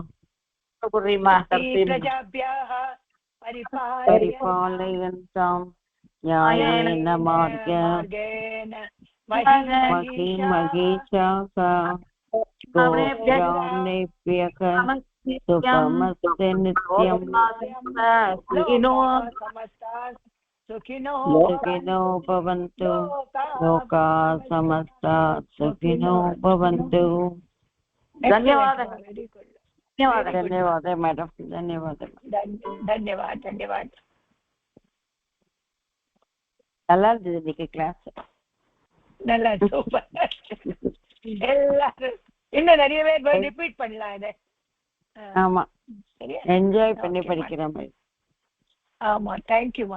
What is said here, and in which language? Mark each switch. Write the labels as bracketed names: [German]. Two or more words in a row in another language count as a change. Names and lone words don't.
[Sanskrit] பிரஜாभ्यः परिपालयन्तां न्यायेन मार्गेण महीशाः गोब्राह्मणेभ्यः शुभमस्तु नित्यम्. सुखिनो भवन्तु लोकाः समस्ताः सुखिनो भवन्तु. [Hindi] धन्यवाद मैडम. धन्यवाद. [Tamil] நல்லா இருந்தது இன்னைக்கு கிளாஸ். நல்லா சூப்பர். எல்லாரும் இன்னும் நிறைய பேர் ரிப்பீட் பண்ணலாம் இதை. ஆமா என்ஜாய் பண்ணி படிக்கிற மாதிரி. ஆமா. தேங்க்யூமா.